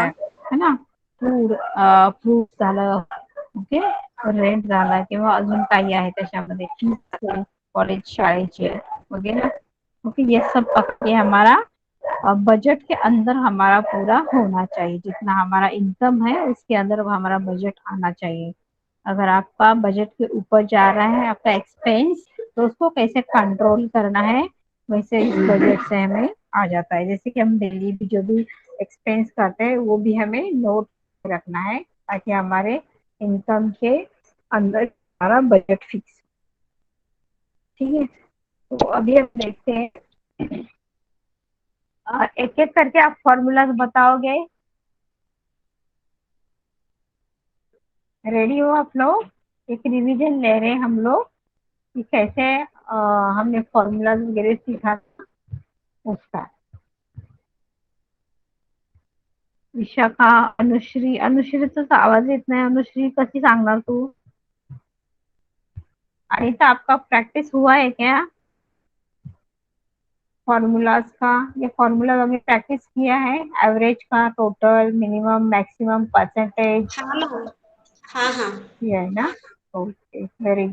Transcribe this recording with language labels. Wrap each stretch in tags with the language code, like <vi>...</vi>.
<mr>आहे, है ना. फूड, फ्रूट झालं, ओके, रेंट झाला, किंवा अजून काही आहे त्याच्यामध्ये, फीस, कॉलेज शाळेचे वगैरे, ओके,</mr> <hi>ये सब पक्के हमारा बजट के अंदर हमारा पूरा होना चाहिए। जितना हमारा इनकम है उसके अंदर वो हमारा बजट आना चाहिए। अगर आपका बजट के ऊपर जा रहा है आपका एक्सपेंस, तो उसको कैसे कंट्रोल करना है, वैसे इस बजट से हमें आ जाता है। जैसे कि हम डेली भी जो भी एक्सपेंस करते हैं वो भी हमें नोट रखना है, ताकि हमारे इनकम के अंदर हमारा बजट फिक्स। ठीक है, तो अभी हम देखते हैं, एक एक करके आप फॉर्मूलाज बताओगे। रेडी हो आप लोग? एक रिवीजन ले रहे हैं हम लोग कि कैसे हमने फॉर्मूलाज वगैरह सीखा था उसका।</hi> <mr>विशाखा, अनुश्री, अनुश्रीचा आवाज येत नाही. अनुश्री कशी सांगणार तू?</mr> <hi>अनिता, आपका प्रैक्टिस हुआ है क्या फॉर्मूलाज का? ये फॉर्मूला हमने प्रैक्टिस किया है, एवरेज का, टोटल, मिनिमम, मैक्सिमम, परसेंटेज, हाँ मैम. हाँ हाँ. किया है ना? Okay, very</hi>